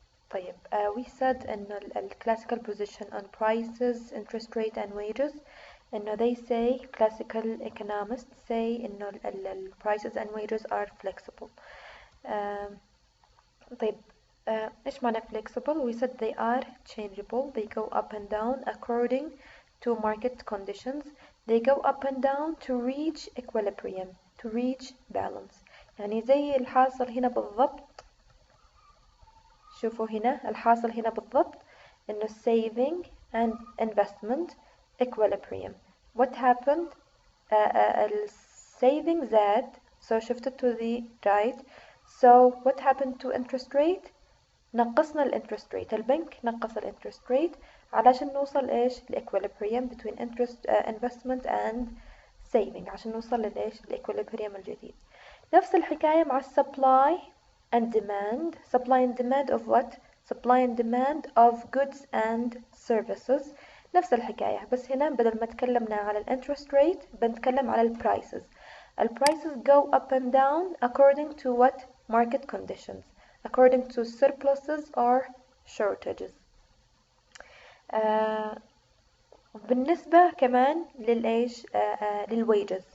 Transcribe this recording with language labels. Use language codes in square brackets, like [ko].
[ar] طيب, [en] we said [ar] إنه [en] classical position on prices, interest rate and wages. [ar] إنه [en] they say, classical economists say إنه prices and wages are flexible. [ar] طيب, إيش معنى flexible? [en] We said they are changeable. They go up and down according to market conditions. They go up and down to reach equilibrium, to reach balance. [ar] يعني زي الحاصل هنا بالضبط. شوفوا هنا الحاصل هنا بالضبط إنه [en] saving and investment equilibrium. What happened? Saving [ar] زاد, [en] so shifted to the right. So what happened to interest rate? [ar] نقصنا الانترست ريت. البنك نقص الانترست ريت علشان نوصل ايش الاكويليبريم [en] between interest investment and saving, [ar] عشان نوصل للايش الاكويليبريم الجديد. نفس الحكاية مع supply and demand. [en] Supply and demand of what? Supply and demand of goods and services. [ar] نفس الحكاية, بس هنا بدل ما تكلمنا على الانترست ريت بنتكلم على البرايسز. [en] البرايسز go up and down according to what? Market conditions, according to surpluses or shortages. [ar] بالنسبة كمان للإيش للwages.